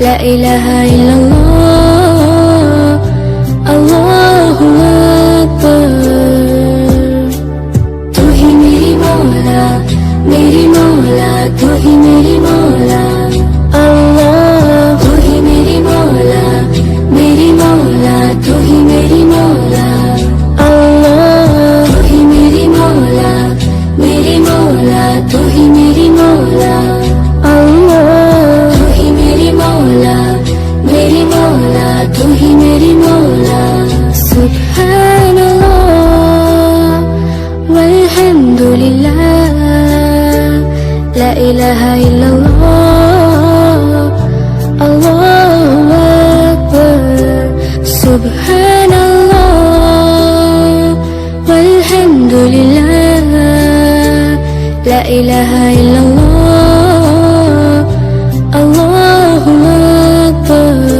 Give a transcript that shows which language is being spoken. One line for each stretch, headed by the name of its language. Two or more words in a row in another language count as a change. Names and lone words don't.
Arabic: إله إلا الله، الله أكبر.
Hindi: तू ही मेरी मौला, मेरी मौला, तू ही मेरी मौला, अल्लाह। तू ही मेरी मौला, मेरी मौला, तू ही मेरी मौला, अल्लाह। तू ही मेरी मौला, मेरी मौला, तू ही मेरी मौला, अल्लाह। तू ही मेरी मौला, मेरी मौला, तू ही मेरी मौला।
Arabic: سبحان الله والحمد لله, لا إله إلا الله، الله أكبر. سبحان الله والحمد لله، لا إله إلا الله، الله أكبر.